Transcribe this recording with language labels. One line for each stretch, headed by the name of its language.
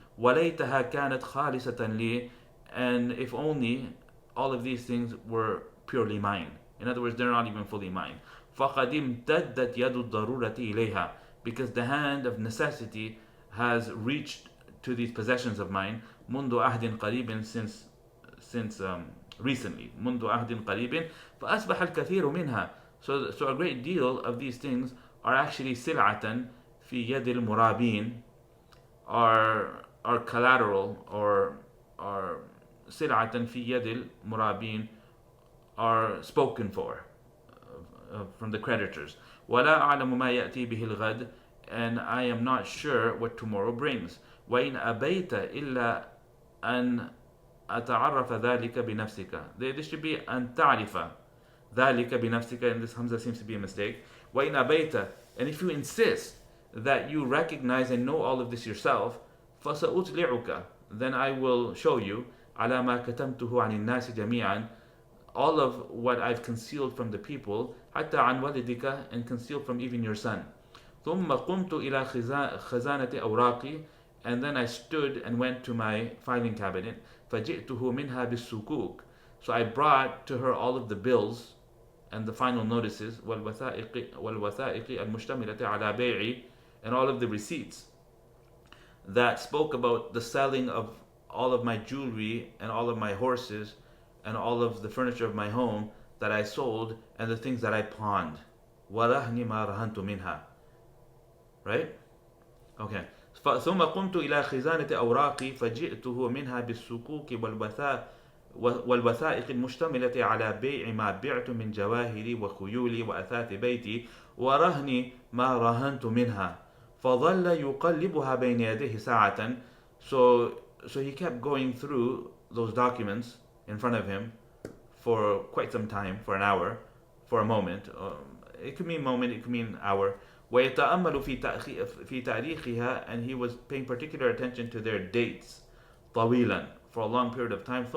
Arabic: وليتها كانت خالصة لي,
English: and if only all of these things were purely mine. In other words, they're not even fully mine.
Arabic: فقد امتدت يد الضرورة إليها,
English: because the hand of necessity has reached to these possessions of mine.
Arabic: منذ عهد قريب, since recently. منذ عهد قريب فأصبح الكثير منها.
English: So a great deal of these things are actually
Arabic: سلعة في يد المرابين,
English: are collateral, or are سلعة في يد المرابين, are spoken for from the creditors.
Arabic: ولا أعلم ما يأتي به الغد,
English: and I am not sure what tomorrow brings.
Arabic: وإن أبيت إلا أن أتعرف ذلك بنفسك.
English: There should be
Arabic: أن تعرف ذلك بنفسك,
English: and this Hamza seems to be a mistake.
Arabic: وإن أبيت,
English: and if you insist that you recognize and know all of this yourself,
Arabic: فسأطلعك,
English: then I will show you
Arabic: على ما كتمته عن الناس جميعا,
English: all of what I've concealed from the people,
Arabic: حتى عن والدك,
English: and concealed from even your son.
Arabic: ثم قمت إلى خزانة أوراقي,
English: and then I stood and went to my filing cabinet.
Arabic: فجئته منها بالسكوك,
English: so I brought to her all of the bills and the final notices,
Arabic: والوثائق المشتملة على بيعي,
English: and all of the receipts that spoke about the selling of all of my jewelry and all of my horses and all of the furniture of my home that I sold and the things that I pawned.
Arabic: ورهن ما رهنت منها.
English: Right? Okay.
Arabic: ثم قمت إلى خزانة أوراقي فجئته منها بالصكوك والوثائق المشتملة على بيع ما بعت من جواهري وخيولي وأثاث بيتي ورهن ما رهنت منها. فظل يقلبها بين يديه ساعة.
English: So he kept going through those documents in front of him for quite some time, for an hour, for a moment. It could mean moment, it could mean hour.
Arabic: ويتأمل في تاريخها,
English: and he was paying particular attention to their dates
Arabic: طويلا,
English: for a long period of time.